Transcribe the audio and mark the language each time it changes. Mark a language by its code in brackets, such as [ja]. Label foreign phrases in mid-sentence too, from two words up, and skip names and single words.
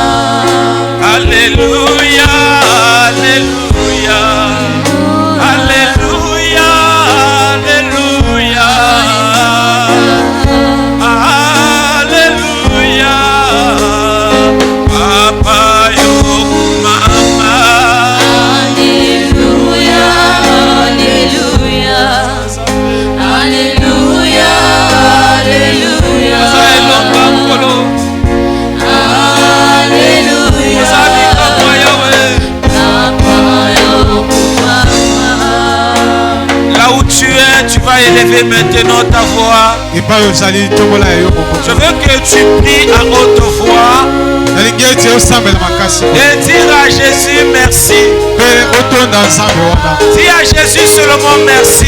[ln] Alleluia Alleluia Alleluia Alleluia Alleluia Papa Yoku Mama Alleluia Alleluia Alleluia Elonga Nkolo Alleluia Ozalika kwa Yahweh Papa Yoku Mama [fr] Là où tu es, tu vas élever maintenant ta voix. Je veux que tu pries à haute voix et dire à Jésus merci. Dis à Jésus seulement merci.